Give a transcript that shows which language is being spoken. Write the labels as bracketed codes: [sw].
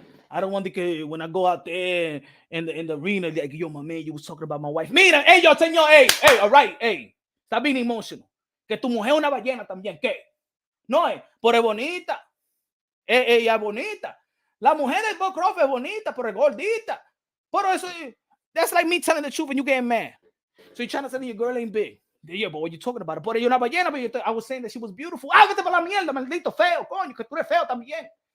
[en] I don't want to, when I go out there in the arena, like, yo, my man, you was talking about my wife. [es] Mira, hey, yo, señor, hey, all right, hey. Está bien emotional. Que tu mujer es una ballena también, ¿qué? No, pero es bonita. Ella es bonita. La mujer de Bud Crawford es bonita, pero es gordita. Pero eso, [en] that's like me telling the truth and you getting mad. So you're trying to say your girl ain't big. Yeah, but what you talking about? [es] Pero ella una ballena, [en] but I was saying that she was beautiful. [es] Vete para la mierda, maldito feo, coño, que tú eres feo también.